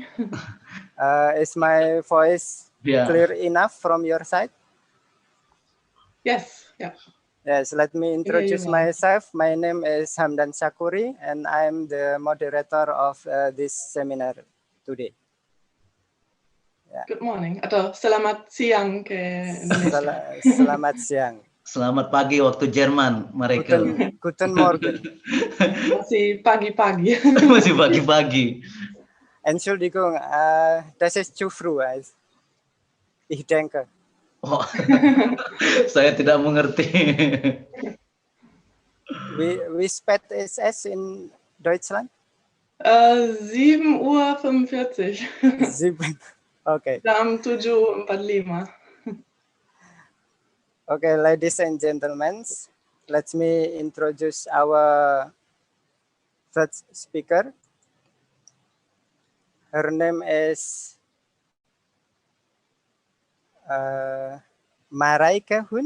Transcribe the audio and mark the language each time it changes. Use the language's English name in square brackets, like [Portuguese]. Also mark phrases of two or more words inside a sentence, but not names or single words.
[English] Is my voice clear enough from your side? Yes, yeah. Yes, let me introduce myself. My name is Hamdan Sakuri, and I'm the moderator of this seminar today. Yeah. Good morning, [Indonesian] atau selamat siang ke Indonesia. Selamat siang. Selamat pagi waktu Jerman, mereka. [German] Guten Morgen. [Indonesian] Masih pagi-pagi. Masih pagi-pagi. [German] Entschuldigung, das ist zu früh. Ich denke. [Indonesian] Oh, saya tidak mengerti. [German] Wie spät ist es in Deutschland? 7:45 Uhr. 7. [English] Okay. [Indonesian] Jam 7:45. [English] Okay, ladies and gentlemen, let me introduce our third speaker. Her name is Mareike Hun.